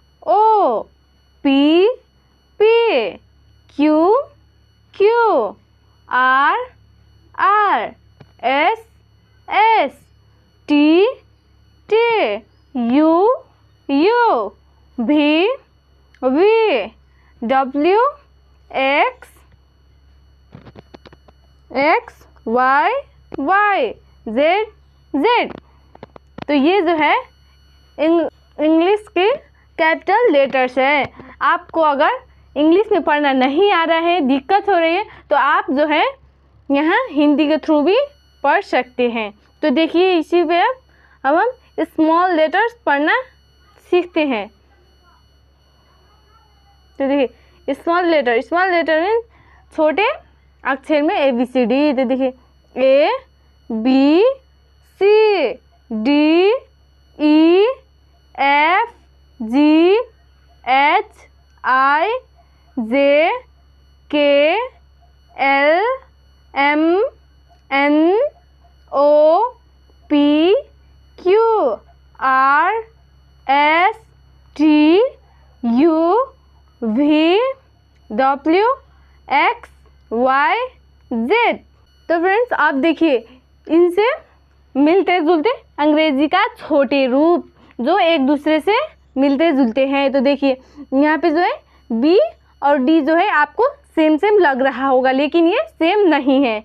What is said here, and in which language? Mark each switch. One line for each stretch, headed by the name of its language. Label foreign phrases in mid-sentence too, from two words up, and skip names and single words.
English: P Q R S T U V W X Y Z।
Hindi: तो ये जो है इंग्लिश के
English: capital letters
Hindi: है। आपको अगर इंग्लिश में पढ़ना नहीं आ रहा है, दिक्कत हो रही है, तो आप जो है यहाँ हिंदी के थ्रू भी पढ़ सकते हैं। तो देखिए, इसी पे अब हम
English: small letters
Hindi: पढ़ना सीखते हैं। तो देखिए,
English: small letter means
Hindi: छोटे अक्षर में ABCD। तो देखिए,
English: A B C D E F G H I J K L M N O P Q R S T U V W X Y Z।
Hindi: तो फ्रेंड्स, आप देखिए, इनसे मिलते जुलते अंग्रेजी का छोटे रूप जो एक दूसरे से मिलते जुलते हैं। तो देखिए, यहाँ पे जो है B और D जो है आपको सेम लग रहा होगा, लेकिन ये सेम नहीं है।